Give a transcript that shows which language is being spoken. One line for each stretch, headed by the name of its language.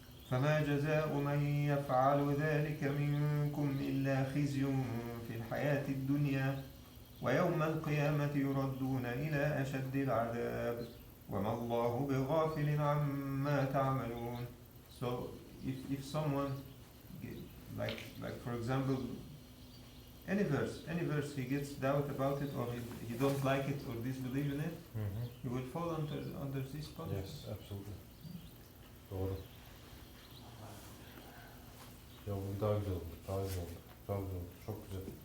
Arabic: فما جزاء من يفعل ذلك منكم إلا خزي في الحياة الدنيا ويوم القيامة يردون إلى أشد العذاب وما الله بغافل عما تعملون.
English: So if someone, like for example, any verse he gets doubt about it, or he don't like it or disbelieve in it, he will fall under this punishment. Yes, absolutely.
Turkish: Doğru. Ya bu daha güzel oldu, daha güzel oldu, daha güzel oldu. Çok güzel.